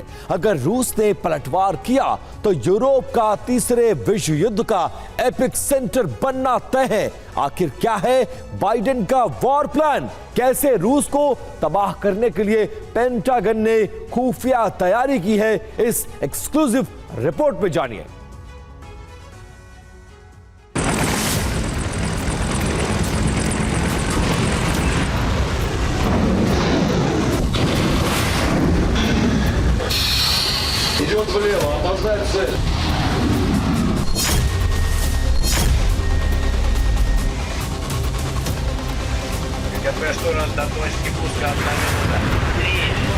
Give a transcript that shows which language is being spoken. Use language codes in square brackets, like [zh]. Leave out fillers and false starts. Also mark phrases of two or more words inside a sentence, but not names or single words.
[hi] अगर रूस ने पलटवार किया तो यूरोप का तीसरे विश्व युद्ध का [en] epic center [hi] बनना तय है। आखिर क्या है बाइडेन का [en] war plan? [hi] कैसे रूस को तबाह करने के लिए पेंटागन ने खुफिया तैयारी की है? इस [en] exclusive report [hi] में जानिए। [ru] Идет влево, опознать цель. КП, что раз до точки пуска 1 минута. 3.